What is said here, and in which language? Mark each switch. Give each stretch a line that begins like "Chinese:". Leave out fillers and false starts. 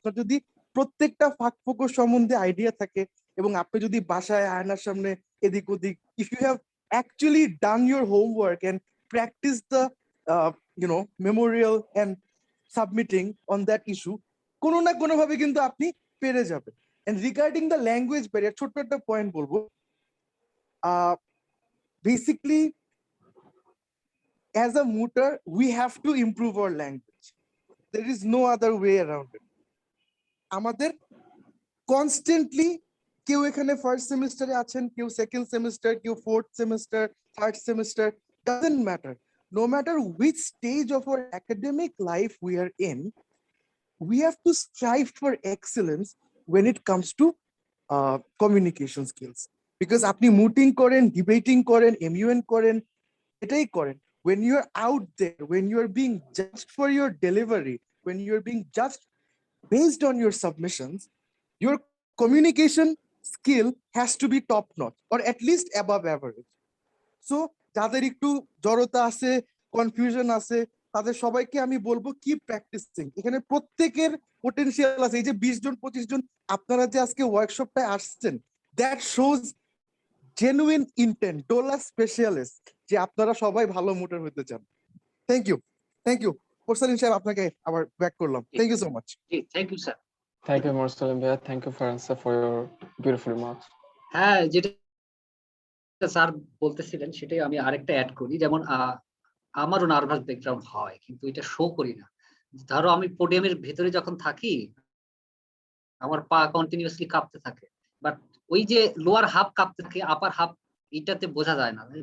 Bangla: আপনার যদি প্রত্যেকটা ফাঁক ফোকর সম্বন্ধে আইডিয়া থাকে, এবং আপনি যদি বাসায় আয়নার সামনে এদিক ওদিক,
English: if you have actually done your homework and practise the memorial and submitting on that issue,
Bangla: কোনো না কোনো ভাবে কিন্তু আপনি পেরে যাবেন।
English: and regarding the language barrier,
Bangla: ছোট্ট একটা পয়েন্ট বলবো।
English: Basically, as a mooter, we have to improve our language. There is no other way around it.
Bangla: আমাদের কনস্ট্যান্টলি, কেউ এখানে ফার্স্ট সেমিস্টারে আছেন, কেউ সেকেন্ড সেমিস্টার, কেউ fourth semester, third semester,
English: doesn't matter. No matter which stage of our academic life we are in, we have to strive for excellence when it comes to communication skills. Because
Bangla: আপনি মুটিং করেন, debating করেন, এমইউএন করেন, এটাই করেন,
English: when you are out there, when you are being judged for your delivery, when you are being judged based on your submissions, your communication skill has to be top notch or at least above average.
Bangla: So যাদের একটু জড়তা আছে, confusion আছে, তাদের সবাইকে আমি বলবো
English: Keep practising.
Bangla: এখানে প্রত্যেকের পোটেনশিয়াল আছে। এই যে 20 জন 25 জন আপনারা যে আজকে ওয়ার্কশপটায় আসছেন,
English: that shows genuine intent,
Bangla: Dola specialist, যে আপনারা সবাই ভালো মোটর হতে চান। থ্যাংক ইউ মোরসালিম সাহেব, আপনাকে আবার ব্যাক করলাম।
English: Thank you so much. Thank you sir. Thank you, Morsalim Bhaiya. Thank you, Faransa, for your beautiful remarks.
Bangla: হ্যাঁ, যেটা স্যার বলতেছিলেন সেটাই আমি আরেকটা অ্যাড করি। যেমন আমারও নার্ভাস ব্রেকডাউন হয়, কিন্তু এটা শো করি না। ধরো আমি পোডিয়ামের ভেতরে যখন থাকি, আমার পা কন্টিনিউয়াসলি কাঁপতে থাকে, বাট ওই যে লোয়ার হাফ কাঁপতে থাকে, আপার হাফ এটাতে বোঝা যায় না।